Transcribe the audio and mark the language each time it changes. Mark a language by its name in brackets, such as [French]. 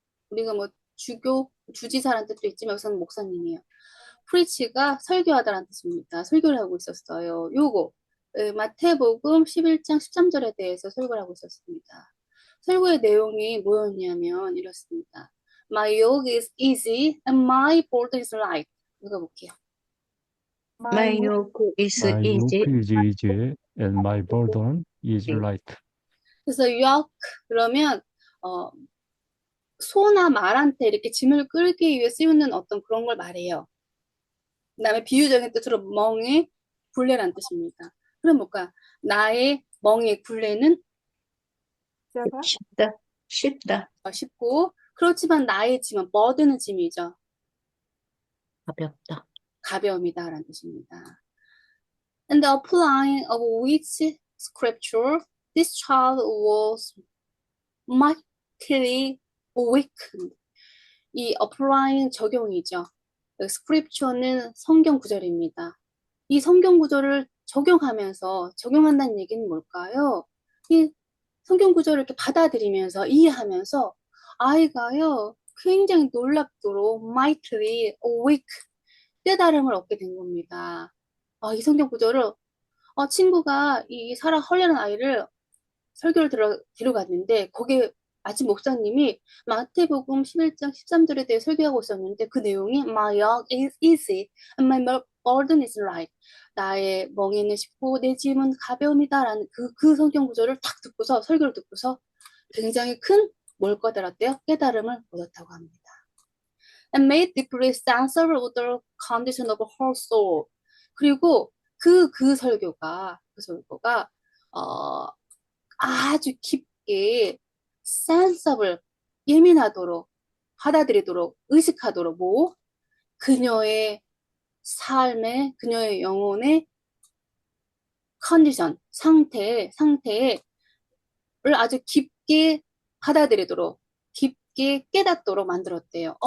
[Korean] 우리가 뭐 주지사라는 뜻도 있지만 여기서는 목사님이에요. 프리치가 설교하다라는 뜻입니다. 설교를 하고 있었어요. 요거 마태복음 11장 13절에 대해서 설교를 하고 있었습니다. 설교의 내용이 뭐였냐면 이렇습니다. [English] My yoke is easy and my burden is light. [Korean] 읽어볼게요. [English] My yoke is My easy. yoke is easy and my burden is light. [Korean] 그래서 yoke 그러면 어, 소나 말한테 이렇게 짐을 끌기 위해 쓰이는 어떤 그런 걸 말해요. 그다음에 비유적인 뜻으로 멍에 굴레란 뜻입니다. 그럼 뭘까? 나의 멍에 굴레는 제가 쉽다. 쉽다. 쉽고 그렇지만 나의 짐은 버드는 짐이죠. 가볍다. 가벼움이다라는 뜻입니다. [English] And the applying of which scripture this child was mightily awakened. [Korean] 이 applying 적용이죠. scripture는 성경 구절입니다. 이 성경 구절을 적용한다는 얘기는 뭘까요? 이 성경 구절을 이렇게 받아들이면서 이해하면서 아이가요 굉장히 놀랍도록 [English] mightily awake [Korean] 깨달음을 얻게 된 겁니다. 이 성경 구절을 친구가 이 사라 헐레는 아이를 설교를 데려갔는데 거기에 아침 목사님이 마태복음 11장 13절에 대해 설교하고 있었는데 그 내용이 [English] My yoke is easy and my burden is light. [Korean] 나의 멍에는 쉽고 내 짐은 가벼움이다라는 그 성경 구절을 딱 듣고서 설교를 듣고서 굉장히 큰 뭘 깨달았대요? 깨달음을 얻었다고 합니다. [English] And made deeply sensible of the condition of her soul. [Korean] 그리고 그 설교가 어, 아주 깊게 sensible 예민하도록 받아들이도록 의식하도록 그녀의 그녀의 영혼의 컨디션 상태를 아주 깊게 받아들이도록 깊게 깨닫도록 만들었대요.